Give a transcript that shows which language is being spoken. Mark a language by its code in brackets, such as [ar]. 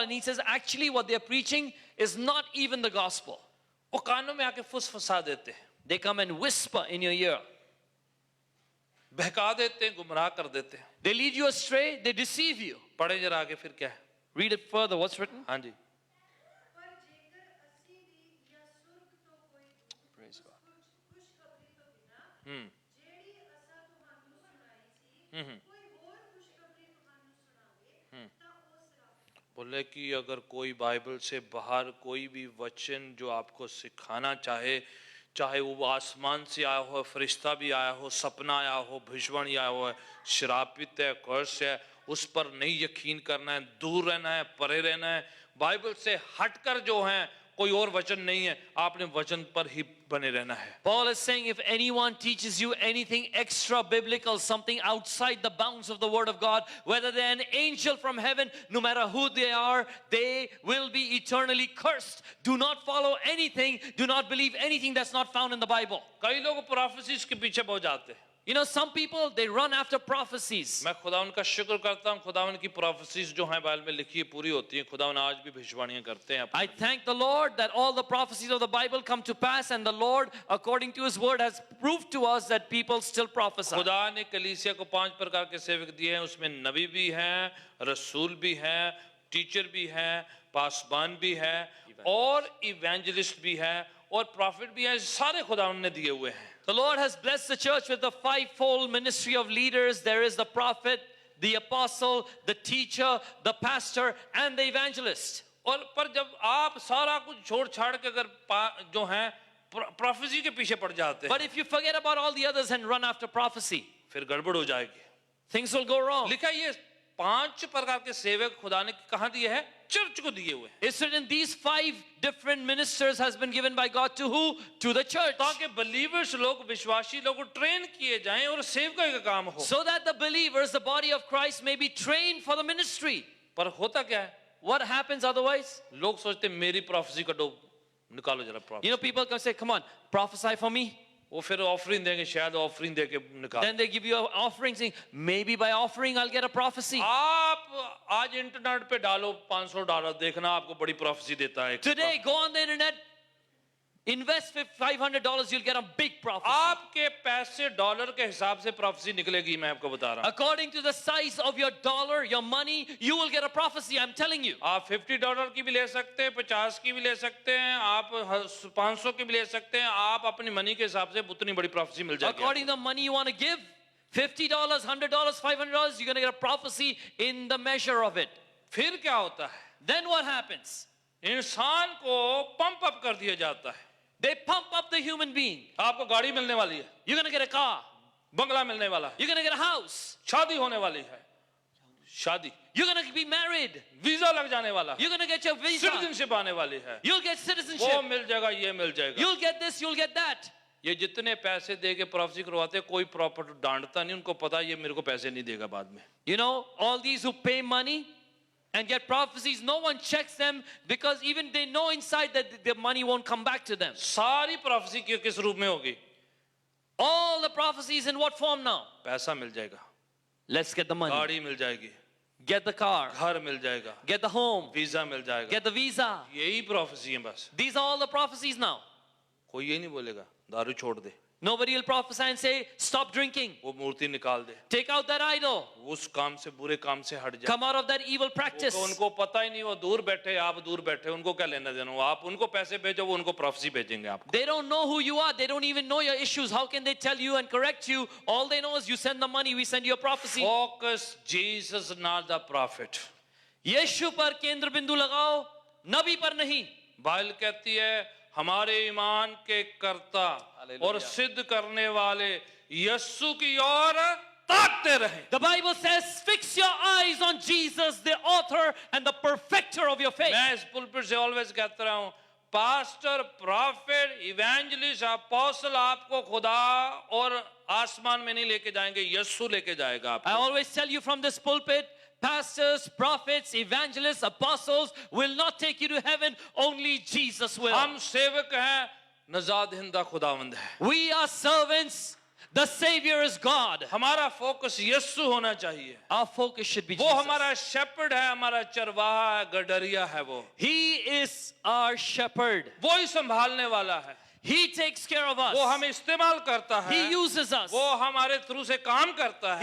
[en] And he says, actually what they're preaching is not even the gospel. [hi] वो कानों में आके फुसफुसा देते हैं, [en] They come and whisper in your ear. [hi] बहका देते हैं, गुमराह कर देते हैं। [en] They lead you astray, they deceive you. [hi] पढ़े जरा आगे फिर क्या है। [en] Read it further, what's written? [hi] हाँ जी, [pa] ਪਰ ਜੇਕਰ ਅਸੀਂ ਵੀ ਜਾਂ ਸੁਰਗ ਤੋਂ ਕੋਈ ਖੁਸ਼ਖਬਰੀ ਤੋਂ ਬਿਨਾ ਜਿਹੜੀ ਅਸਾਂ ਤੁਹਾਨੂੰ ਸੁਣਾਈ ਸੀ ਕੋਈ ਹੋਰ ਖੁਸ਼ਖਬਰੀ ਤੁਹਾਨੂੰ ਸੁਣਾਵੇ ਤਾਂ ਉਹ ਸਰਾਪ। [hi] बोले कि अगर कोई बाइबल से बाहर कोई भी वचन जो आपको सिखाना चाहे, चाहे वो आसमान से आया हो, फरिश्ता भी आया हो, सपना आया हो, भविष्यवाणी आया हो, श्रापित है, कर्स है, उस पर नहीं यकीन करना है, दूर रहना है, परे रहना है। बाइबल से हटकर जो है कोई और वचन नहीं है, आपने वचन पर ही बने रहना है। [en] Paul is saying if anyone teaches you anything extra biblical, something outside the bounds of the word of God, whether they're an angel from heaven, no matter who they are, they will be eternally cursed. Do not follow anything, do not believe anything that's not found in the Bible. [hi] कई लोग prophecies के पीछे बहुत जाते हैं। [en] You know, some people, they run after prophecies. [hi] मैं खुदावन का शुक्र करता हूँ, खुदावन की प्रोफेसीज जो हैं बाइबल में लिखी है पूरी होती हैं। खुदावन आज भी भविष्यवाणियां करते हैं। [en] I thank the Lord that all the prophecies of the Bible come to pass, and the Lord, according to His word, has proved to us that people still prophesy. [hi] खुदा ने कलीसिया को 5 प्रकार के सेवक दिए हैं। उसमें नबी भी हैं, रसूल भी हैं, टीचर भी हैं, पासबान भी है और इवेंजलिस्ट भी है और प्रॉफिट भी है। सारे खुदावन ने दिए हुए हैं। [en] The Lord has blessed the church with the fivefold ministry of leaders. There is the prophet, the apostle, the teacher, the pastor, and the evangelist. [hi] और पर जब आप सारा कुछ छोड़ छाड़ के अगर जो है प्रोफेसी के पीछे पड़ जाते हैं, [en] But if you forget about all the others and run after prophecy, [hi] फिर गड़बड़ हो जाएगी। [en] things will go wrong. [hi] लिखा ये 5 प्रकार के सेवक खुदा ने कहाँ दिए हैं? चर्च को दिए हुए हैं। [en] It's written these 5 different ministers has been given by God to who? To the church. [hi] ताकि believers लोग, विश्वासी लोग ट्रेन किए जाएं और सेवकाई का काम हो। [en] So that the believers, the body of Christ, may be trained for the ministry. [hi] पर होता क्या है? [en] What happens otherwise? [hi] लोग सोचते मेरी प्रोफेसी का डो निकालो जरा prophecy. [en] You know, people can say, come on, prophesy for me. [hi] वो फिर ऑफरिंग देंगे, शायद ऑफरिंग देके निकाल। [en] Then they give you an offering, saying, maybe by offering I'll get a prophecy. [hi] आप आज इंटरनेट पे डालो $500, देखना आपको बड़ी प्रोफेसी देता है। [en] Today, go on the internet, invest $500, you'll get a big prophecy. [hi] आपके पैसे डॉलर के हिसाब से प्रोफेसी निकलेगी, मैं आपको बता रहा हूँ। [en] According to the size of your dollar, your money, you will get a prophecy, I'm telling you. [hi] आप $50 की भी ले सकते हैं, 50 की भी ले सकते हैं, आप 500 की भी ले सकते हैं। आप अपनी मनी के हिसाब से उतनी बड़ी प्रोफेसी मिल जाएगी। [en] According to the money you want to give, $50, $100, $500, you're going to get a prophecy in the measure of it. [hi] फिर क्या होता है? [en] Then what happens? [hi] इंसान को पंप अप कर दिया जाता है। [en] They pump up the human being. [hi] आपको गाड़ी मिलने वाली है, [en] You're going to get a car. [hi] बंगला मिलने वाला है, [en] You're going to get a house. [hi] शादी होने वाली है, शादी, [en] You're going to be married. [hi] Visa लग जाने वाला है, [en] You're going to get your visa. [hi] Citizenship आने वाली है, [en] You'll get [hi] वो [en] citizenship. [hi] मिल जाएगा, ये मिल जाएगा। [en] You'll get this, you'll get that. [hi] ये जितने पैसे दे के प्रोफेसी करवाते हैं, कोई प्रॉपर डांटता नहीं, उनको पता ये मेरे को पैसे नहीं देगा बाद में। [en] You know, all these who pay money and get prophecies, no one checks them because even they know inside that the money won't come back to them. [hi] सारी प्रोफेसी किस रूप में होगी? [en] All the prophecies in what form now? [hi] पैसा मिल जाएगा, [en] Let's get the money. [hi] गाड़ी मिल जाएगी, [en] Get the car. [hi] घर मिल जाएगा, [en] Get the home. [hi] वीजा मिल जाएगा। [en] Get the visa. [hi] यही प्रोफेसी है बस। [en] These are all the prophecies now. [hi] कोई ये नहीं बोलेगा दारू छोड़ दे, [en] Nobody will prophesy and say, stop drinking. [hi] वो मूर्ति निकाल दे, [en] Take out that idol. [hi] उस काम से, बुरे काम से हट जा। [en] Come out of that evil practice. [hi] उनको पता ही नहीं, वो दूर बैठे, आप दूर बैठे, उनको क्या लेना देना? आप उनको पैसे भेजो, वो उनको प्रोफेसी भेजेंगे आपको। [en] They don't know who you are. They don't even know your issues. How can they tell you and correct you? All they know is you send the money, we send you a prophecy. Focus Jesus, not the prophet. [hi] यीशु पर केंद्र बिंदु लगाओ, नबी पर नहीं. Bible कहती है हमारे ईमान के कर्ता और सिद्ध करने वाले यीशु की ओर ताकते रहे। [en] The Bible says, fix your eyes on Jesus, the author and the perfecter of your faith. [hi] मैं इस पुलपिट से ऑलवेज कहता रहा हूँ, पास्टर, प्रॉफिट, इवेंजलिस्ट, अपोस्टल आपको खुदा और आसमान में नहीं लेके जाएंगे, यीशु लेके जाएगा [en] I [hi] आपको। [en] always tell you from this pulpit, pastors, prophets, evangelists, apostles will not take you to heaven, only Jesus will. [hi] हम सेवक हैं, नजात हिंदा खुदावंद है। [en] We are servants, the Savior is God. [hi] हमारा फोकस यीशु होना चाहिए। [en] Our focus should be [hi] वो [en] Jesus. [hi] हमारा शेपर्ड है, हमारा चरवाहा है, गडरिया है वो। [en] He is our shepherd. [hi] वो ही संभालने वाला है, [en] He takes care of us. [hi] वो हमें इस्तेमाल करता है, [en] He uses us. [hi] वो हमारे थ्रू से काम करता है,